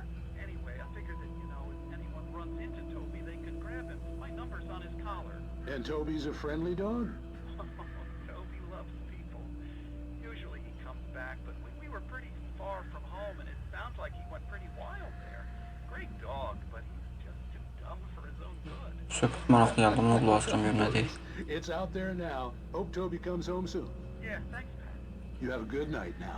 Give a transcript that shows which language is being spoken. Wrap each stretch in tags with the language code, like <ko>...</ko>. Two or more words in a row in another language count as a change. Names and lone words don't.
<en>Anyway, I figured that, if anyone runs into Toby, they could grab him. My number's on his collar. And Toby's a friendly dog? Toby loves people. Usually he comes back, but we were pretty far from home, and it sounds like he went pretty wild there. Great dog, but he's just too dumb for his own good.</en> <az>Söhbət maraqlı gəldi, bunu qulaq asıram görmədik.</az> <en>It's out there now. Hope Toby comes home soon. Yeah, thanks, Pat. You have a good night now.</en>